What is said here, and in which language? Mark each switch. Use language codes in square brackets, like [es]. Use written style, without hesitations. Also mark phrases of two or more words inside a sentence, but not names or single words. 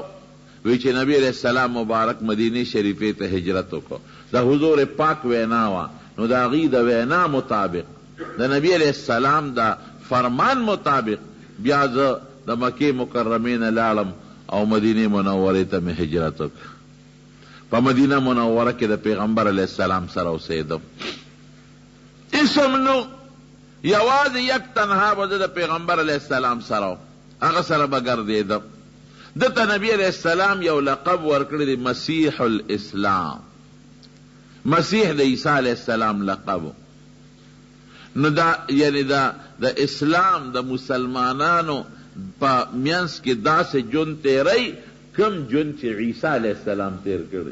[ps] وی چې نبی [ar] علیہ السلام [ps] مبارک مدینه شریفې ته هجرت وکړه د حضور پاک وینا وه نو د هغې د وینا مطابق د نبی [ar] علیہ السلام [ps] د فرمان مطابق بیا زه د مکې مکرمې نه لاړم او مدینه منورې ته مې هجرت وکړه. په مدینه منوره کې د پیغمبر [ar] علیه السلام [ps] سره اوسېدم. اسم نو یوازې [fa] یک تنها [ps] به زه د پیغمبر [ar] علیه السلام [ps] سره هغه سره به ګرځېدم. دته نبی [ar] علیه السلام [ps] یو لقب ورکړی دی مسیح الاسلام. مسیح د عیسی [ar] علیه السلام [ps] لقب. نو دا یعنی دا د اسلام د مسلمانانو په منځ کې داسې ژوند تیری کم ژوند چې عیسی [ar] علیه السلام [ps] تیر کړی.